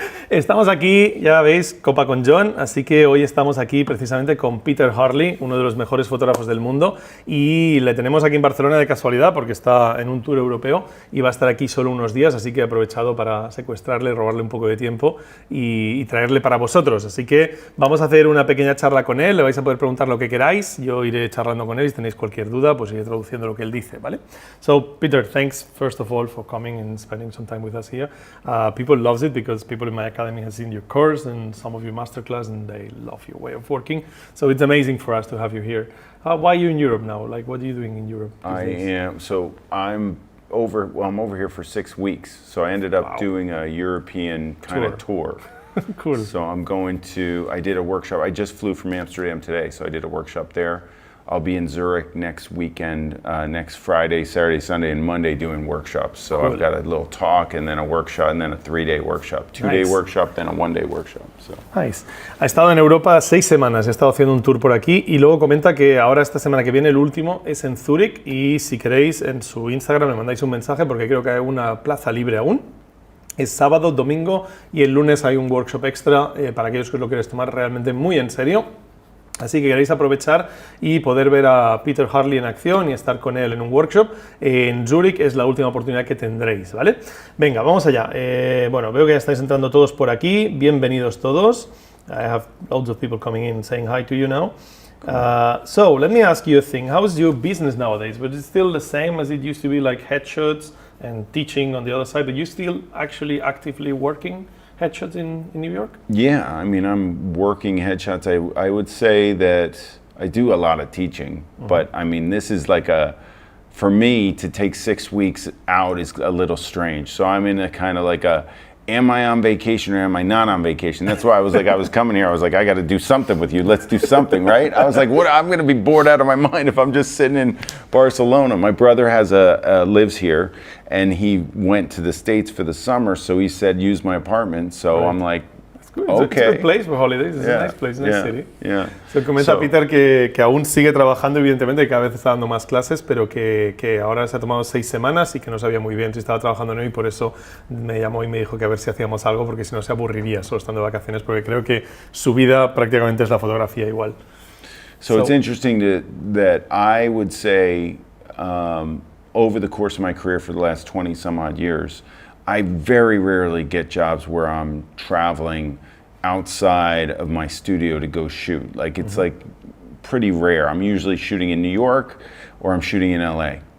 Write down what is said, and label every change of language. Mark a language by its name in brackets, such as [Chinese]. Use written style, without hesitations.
[Spanish] Estamos aquí, ya veis, Copa con John, así que hoy estamos aquí precisamente con Peter Hurley, uno de los mejores fotógrafos del mundo, y le tenemos aquí en Barcelona de casualidad porque está en un tour europeo y va a estar aquí solo unos días, así que he aprovechado para secuestrarle, robarle un poco de tiempo y traerle para vosotros. Así que vamos a hacer una pequeña charla con él, le vais a poder preguntar lo que queráis, yo iré charlando con él y si tenéis cualquier duda, pues iré traduciendo lo que él dice, ¿vale? [English] So, Peter, thanks first of all for coming and spending some time with us here. People loves it because people in my academy have seen your course and some of your masterclass and they love your way of working. So it's amazing for us to have you here. Why are you in Europe now? Like, what are you doing in Europe? I'm over here for 6 weeks. So I ended up doing a European kind of tour. Cool. So I did a workshop. I just flew from Amsterdam today, so I did a workshop there. I'll be in Zurich next weekend, next Friday, Saturday, Sunday, and Monday doing workshops. So Cool. I've got a little talk and then a workshop and then a 3-day workshop. 2-day Nice. workshop, then a 1-day workshop. So. Nice. [Spanish] Ha estado en Europa 6 semanas, he estado haciendo un tour por aquí y luego comenta que ahora esta semana que viene el último es en Zúrich y si queréis en su Instagram me mandáis un mensaje porque creo que hay una plaza libre aún. Es sábado, domingo y el lunes hay un workshop extra para aquellos que os lo queréis tomar realmente muy en serio. Así que queréis aprovechar y poder ver a Peter Hurley en acción y estar con él en un workshop en Zúrich es la última oportunidad que tendréis, ¿vale? Venga, vamos allá. Bueno, veo que ya estáis entrando todos por aquí. Bienvenidos todos. [English] I have loads of people coming in saying hi to you now. So, let me ask you a thing. How is your business nowadays? But it's still the same as it used to be, like headshots and teaching on the other side, but you still actually actively working headshots in New York? Yeah, I mean, I'm working headshots. I would say that I do a lot of teaching, but I mean, this is like for me to take 6 weeks out is a little strange. So I'm in a kind of like am I on vacation or am I not on vacation? That's why I was coming here. I was like, I got to do something with you. Let's do something, right? I was like, what? I'm going to be bored out of my mind if I'm just sitting in Barcelona. My brother lives here, and he went to the States for the summer, so he said, use my apartment. So Right. I'm like, Good. okay. It's a good place for holidays. It's a nice place, nice city. Yeah. [Spanish] Se comenta Peter que aún sigue trabajando, evidentemente, que cada vez está dando más clases, pero que ahora se ha tomado 6 semanas y que no sabía muy bien si estaba trabajando o no y por eso me llamó y me dijo que a ver si hacíamos algo porque si no se aburriría solo estando de vacaciones porque creo que su vida prácticamente es la fotografía igual. [English] So it's interesting that I would say over the course of my career for the last 20 some odd years, I very rarely get jobs where I'm traveling outside of my studio to go shoot. Like it's like pretty rare. I'm usually shooting in New York or I'm shooting in LA.